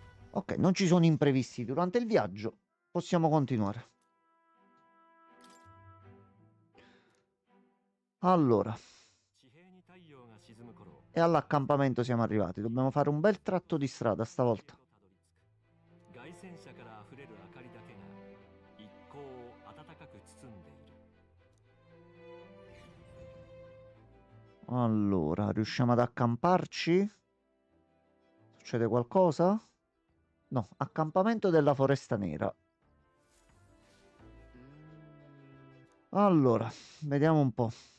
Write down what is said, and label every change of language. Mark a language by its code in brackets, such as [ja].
[it] Ok, non ci sono imprevisti durante il viaggio. Possiamo continuare. Allora, [ja] 地平に太陽が沈む頃、 [it] e all'accampamento siamo arrivati. Dobbiamo fare un bel tratto di strada stavolta. [ja] 凱旋者から溢れる明かりだけが一行を暖かく包んでいる。 [it] Allora, riusciamo ad accamparci? Succede qualcosa? No, accampamento della Foresta Nera. Allora, vediamo un po'.